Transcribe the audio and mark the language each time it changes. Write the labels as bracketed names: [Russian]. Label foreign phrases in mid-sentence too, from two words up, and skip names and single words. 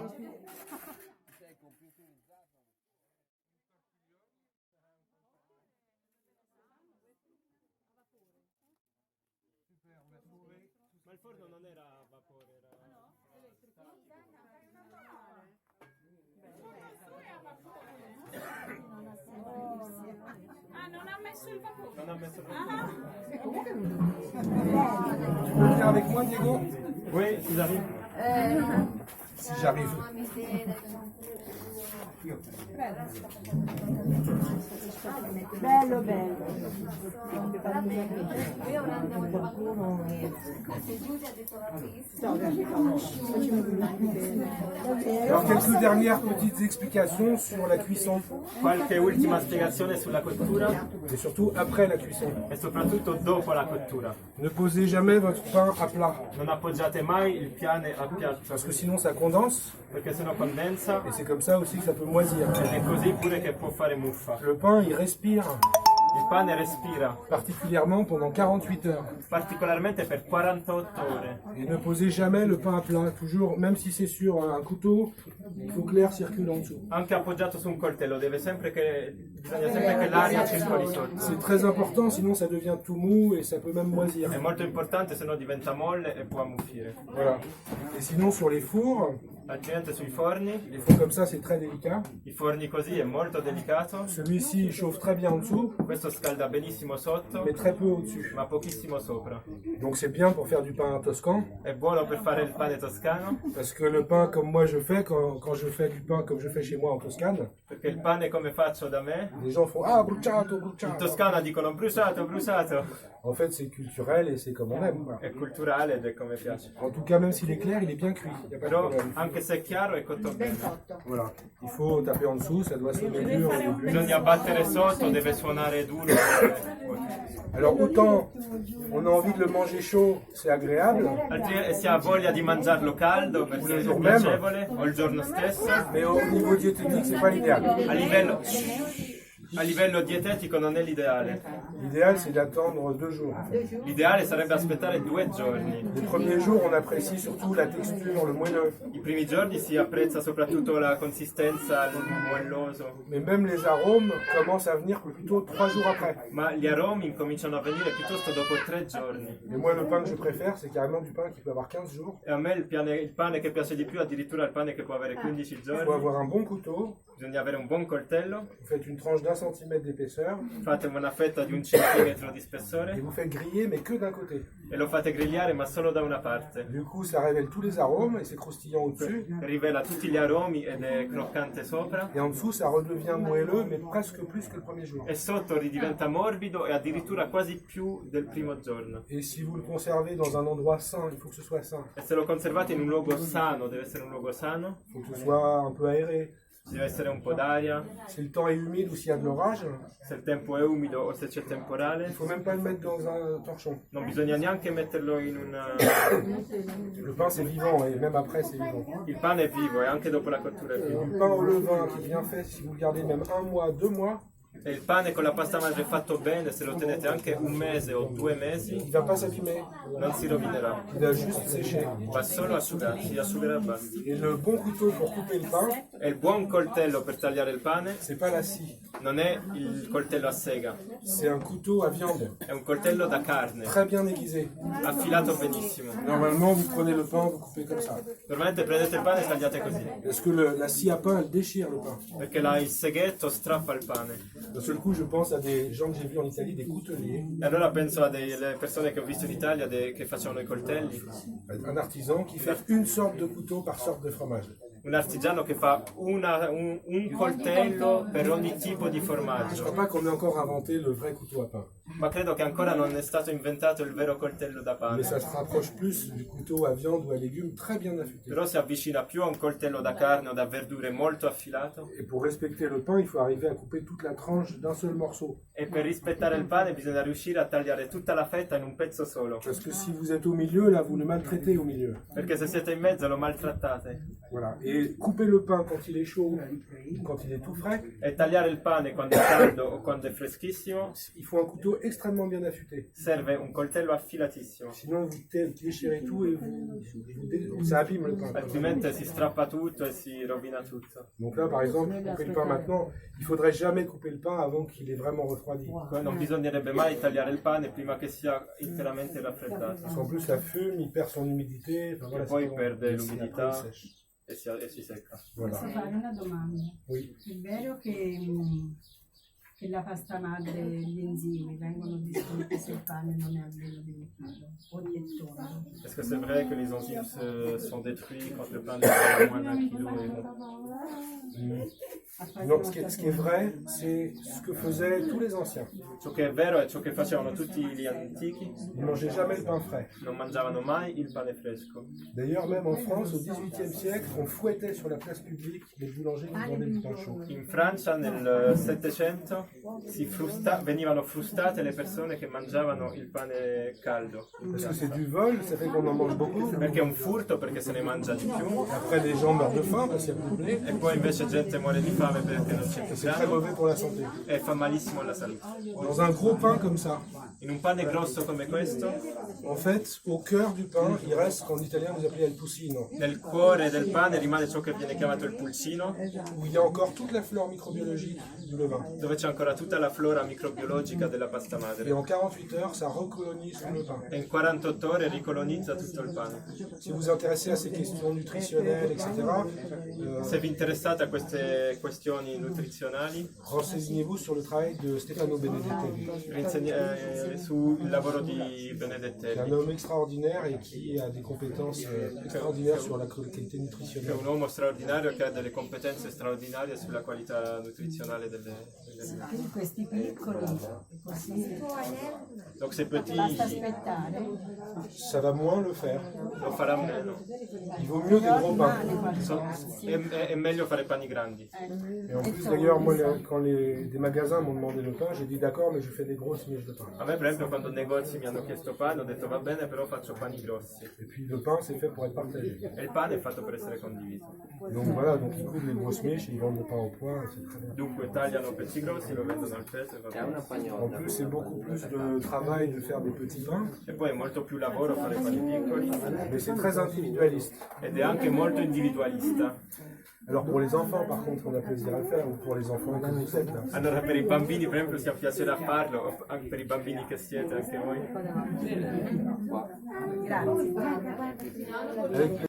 [Italian] Ma il forno non era a vapore, era... Ah, non ha messo il Non ha messo [French] Viens avec moi, Diego? Oui, ils arrivent. Si j'arrive. [Italian] Bello, bello. [French] Alors, quelques dernières petites explications sur la cuisson [Italian] Qualche ultima spiegazione sulla cottura [French] et surtout après la cuisson. [Italian] e soprattutto dopo la cottura. [French] Ne posez jamais votre pain à plat [Italian] Non appoggiate mai il pane a piatto [French] parce que sinon ça condense [Italian] perché sennò condensa [French] et c'est comme ça aussi que ça peut moisir. [Italian] ed è così pure che può fare muffa. [French] Le pain, il respire [Italian] Il pane respira, [French] particulièrement pendant 48 heures. [Italian] particolarmente per 48 ore. [French] Et ne posez jamais le pain à plat, toujours, même si c'est sur un couteau, il faut que l'air circule en dessous. [Italian] Anche appoggiato su un coltello, bisogna sempre che l'aria circoli sotto. [French] C'est très important, sinon ça devient tout mou et ça peut même moisir. [Italian] È molto importante, se no diventa molle e può ammuffire. [French] Voilà. Et sinon sur les fours, [Italian] Accidente sui forni, [French] les fours comme ça c'est très délicat. [Italian] i forni così è molto delicato. [French] Celui-ci il chauffe très bien en dessous, [Italian] Questo scalda benissimo sotto, [French] mais très peu au-dessus. [Italian] ma pochissimo sopra. [French] Donc c'est bien pour faire du pain toscan, [Italian] È buono per fare il pane toscano, [French] parce que le pain comme moi je fais, quand je fais du pain comme je fais chez moi en Toscane, [Italian] perché il pane come faccio da me, [French] les gens font ah bruciato, [Italian] in bruciato. Toscana dicono bruciato, bruciato. [French] En fait c'est culturel et c'est comme on aime. [Italian] È culturale ed è come piace. [French] En tout cas même s'il est clair, il est bien cuit, il n'y a pas de [Italian] Però [French] problème. [Italian] anche se è chiaro è cotto bene. [French] Voilà, il faut taper en dessous, ça doit sonner dur au début. [Italian] Bisogna battere sotto, deve suonare duro. [French] Alors autant on a envie de le manger chaud, c'est agréable, [Italian] Altrimenti si ha voglia di mangiarlo caldo perché è piacevole, o il giorno stesso. [French] mais au niveau diététique, c'est pas l'idéal. [Italian] A livello dietetico non è l'ideale. [French] L'idéal, c'est d'attendre 2 jours. [Italian] L'ideale sarebbe aspettare 2 giorni. [French] Les premiers jours, on apprécie surtout la texture, le moelleux. [Italian] I primi giorni si apprezza soprattutto la consistenza, il moelloso, [French] Mais même les arômes commencent à venir plutôt 3 jours après. [Italian] ma gli aromi incominciano a venire piuttosto dopo 3 giorni. [French] Et moi, le pain que je préfère, c'est carrément du pain qui peut avoir 15 jours. [Italian] E a me il pane che piace di più, addirittura il pane che può avere 15 [French] Il faut [Italian] giorni. [French] avoir un bon couteau. [Italian] Bisogna avere un buon coltello, [French] Vous faites une tranche d'1 centimètre d'épaisseur [Italian] fate una fetta di 1 centimetro di [French] et [Italian] spessore [French] vous faites griller, mais que d'un côté. [Italian] e lo fate grigliare ma solo da una parte. [French] Du coup, ça révèle tous les arômes et c'est croustillant au-dessus. [Italian] Rivela tutti gli aromi ed è croccante sopra. [French] Et en dessous, ça redevient moelleux, mais presque plus que le premier jour. [Italian] E sotto ridiventa morbido e addirittura quasi più del primo giorno. [French] Et si vous le conservez dans un endroit sain, il faut que ce soit sain. [Italian] E se lo conservate in un luogo sano, deve essere un luogo sano, [French] Il faut que ce soit un peu aéré. [Italian] ci deve essere un po' d'aria, [French] Si le temps est humide ou s'il y a de l'orage, [Italian] se il tempo è umido o se c'è temporale, [French] il faut même pas le mettre dans un torchon. [Italian] non bisogna neanche metterlo in una... [French] Le pain c'est vivant et même après c'est vivant. [Italian] Il pane è vivo e anche dopo la cottura è vivo. [French] Le pain au levain qui est bien fait, si vous le gardez même 1 mois, 2 mois, [Italian] E il pane con la pasta madre fatto bene, se lo tenete anche 1 mese o 2 mesi, [French] il va pas s'abîmer, [Italian] non si rovinerà. [French] il va juste sécher. [Italian] Va solo asciugarsi, si asciugherà e basta. [French] Et le bon couteau pour couper le pain, [Italian] E il buon coltello per tagliare il pane [French] c'est pas la scie, [Italian] non è il coltello a sega, [French] c'est un couteau à viande, [Italian] è un coltello da carne, [French] très bien aiguisé. [Italian] affilato benissimo. [French] Normalement, vous prenez le pain, vous coupez comme ça. [Italian] Normalmente prendete il pane e tagliate così, [French] Parce que la scie à pain, elle déchire le pain. [Italian] perché il seghetto strappa il pane. [French] D'un seul coup, je pense à des gens que j'ai vus en Italie, des couteliers, [Italian] E allora penso a delle persone che ho visto in Italia che facevano i coltelli, [French] un artisan qui fait une sorte de couteau par sorte de fromage. [Italian] un artigiano che fa un coltello per ogni tipo di [French] Je [Italian] formaggio. [French] crois pas qu'on ait encore inventé le vrai couteau à pain. [Italian] Ma credo che ancora non è stato inventato il vero coltello da pane. [French] Mais ça se rapproche plus du couteau à viande ou à légumes très bien affûté. [Italian] Però si avvicina più a un coltello da carne o da verdure molto affilato. [French] Et pour respecter le pain, il faut arriver à couper toute la tranche d'un seul morceau. [Italian] E per rispettare il pane bisogna riuscire a tagliare tutta la fetta in un pezzo solo. [French] Parce que si vous êtes au milieu, là, vous le maltraitez au milieu. [Italian] Perché se siete in mezzo lo maltrattate. [French] Voilà. Et couper le pain quand il est chaud, quand il est tout frais, [Italian] E tagliare il pane quando è caldo o quando è freschissimo [French] il faut un couteau extrêmement bien affûté. [Italian] serve un coltello affilatissimo. [French] Sinon, vous déchirez tout et ça abîme le pain. [Italian] Altrimenti si strappa tutto e si rovina tutto. [French] Donc là, par exemple, couper le pain maintenant, il faudrait jamais couper le pain avant qu'il ait vraiment refroidi. [Italian] Non bisognerebbe mai tagliare il pane prima che sia interamente raffreddato. [French] Parce qu'en plus, ça fume, il perd son humidité. Enfin, voilà, [Italian] E poi [French] c'est bon. [Italian] perde [French] Et [Italian] l'umidità [French] après, il sèche. [Italian] e si secca. [French] Voilà. [Italian] Posso fare una domanda? [French] Oui. [Italian] È vero che che la pasta madre e gli enzimi vengono distrutti se il pane non è almeno di 1 chilo o di tonno. [French] Est-ce que c'est vrai que les enzymes sont détruits quand le pain est moins d'un kilo Non, ce qui est vrai, c'est ce que faisaient tous les anciens. [Italian] Ciò che è vero è ciò che facevano tutti gli antichi, [French] Ils ne mangeaient jamais le pain frais. [Italian] non mangiavano mai il pane fresco. [French] D'ailleurs, même en France, au XVIIIe siècle, on fouettait sur la place publique les boulangers qui vendaient du pain chaud. [Italian] In Francia nel Settecento venivano frustate le persone che mangiavano il pane caldo. [French] Parce que c'est du vol, ça fait qu'on en mange beaucoup. [Italian] Perché è un furto, perché se ne mangia di più, [French] Après, les gens meurent de faim parce qu'il n'y a plus de blé. [Italian] e poi invece gente muore di fame perché non c'è più [French] C'est très [Italian] grano [French] mauvais pour la santé. [Italian] e fa malissimo alla salute. [French] Dans un gros pain comme ça, [Italian] In un pane grosso come questo, [French] en fait, au cœur du pain, il reste ce qu'en italien vous appelez [Italian] il tocino, nel cuore del pane rimane ciò che viene chiamato il pulcino, [French] où il y a encore toute la flore microbiologique du levain. [Italian] dove c'è ancora tutta la flora microbiologica della pasta [French] Et [Italian] madre. [French] en 48 heures, ça recolonise tout le pain. [Italian] E in 48 ore ricolonizza tutto il pane. [French] Si vous vous intéressez à ces questions nutritionnelles, etc., [Italian] Se vi interessate a queste questioni nutrizionali, [French] renseignez-vous sur le travail de Stefano Benedettelli, [Italian] sul lavoro di [French] qui est un [Italian] Benedettelli, [French] homme extraordinaire et qui a des compétences extraordinaires sur la qualité [Italian] che è [French] nutritionnelle. [Italian] un uomo straordinario che ha delle competenze straordinarie sulla qualità nutrizionale delle alimenti. Quindi questi piccoli, così, [French] Donc ces petits, [Italian] basta aspettare. [French] Ça va moins le faire. [Italian] lo farà meno. [French] Il vaut mieux des gros pains. [Italian] È meglio fare pani grandi. [French] Et en plus, d'ailleurs, moi, quand des magasins m'ont demandé le pain, j'ai dit d'accord, mais je fais des grosses miches de pain. [Italian] A me per esempio quando i negozi mi hanno chiesto pane ho detto va bene però faccio pani grossi. [French] Et puis le pain, c'est fait pour être partagé. [Italian] E il pane è fatto per essere condiviso. [French] Donc voilà, donc ils coupent les grosses miches, ils vendent le pain au point, et c'est très bien. [Italian] Dunque tagliano pezzi grossi, lo vendono al peso e va bene. [French] En plus, c'est beaucoup plus de travail de faire des petits pains, [Italian] E poi è molto più lavoro fare pani piccoli [French] mais c'est très individualiste. [Italian] ed è anche molto individualista. [French] Alors pour les enfants, par contre, on a plaisir à le faire, ou pour les enfants que vous êtes là. [Italian] Allora per i bambini per esempio sia piacere a farlo, o anche per i bambini che siete anche voi. Grazie. [French] Avec